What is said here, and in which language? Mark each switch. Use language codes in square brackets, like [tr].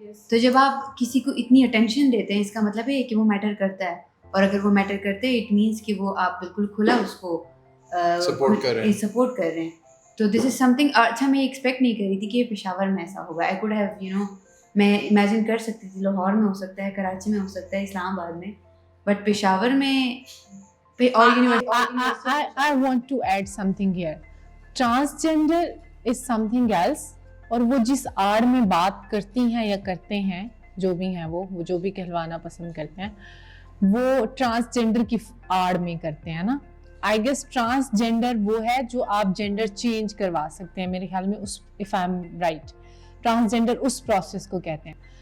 [ur] تو جب آپ کسی کو اتنی اٹینشن دیتے ہیں اس کا مطلب ہے کہ وہ میٹر کرتا ہے، اور اگر وہ میٹر کرتے ہیں [en] it means [ur] کہ وہ آپ بالکل کھلا اس کو سپورٹ کر رہے ہیں. تو [en] This is something. [ur] اچھا میں ایکسپیکٹ نہیں کر رہی تھی کہ پشاور میں ایسا ہوگا. [en] I could have [ur] میں امیجن کر سکتی تھی لاہور میں ہو سکتا ہے، کراچی میں ہو سکتا ہے، اسلام آباد میں، بٹ پشاور میں [en] I want to add something here. Transgender is something else. [ur] اور وہ جس آڑ میں بات کرتی ہیں یا کرتے ہیں، جو بھی ہیں وہ جو بھی کہلوانا پسند کرتے ہیں، وہ ٹرانسجینڈر کی آڑ میں کرتے ہیں نا. [en] I guess [ur] ٹرانسجینڈر وہ ہے جو آپ جینڈر چینج کروا سکتے ہیں، میرے خیال میں اس [en] if I'm right [ur] transgender اس process کو کہتے ہیں.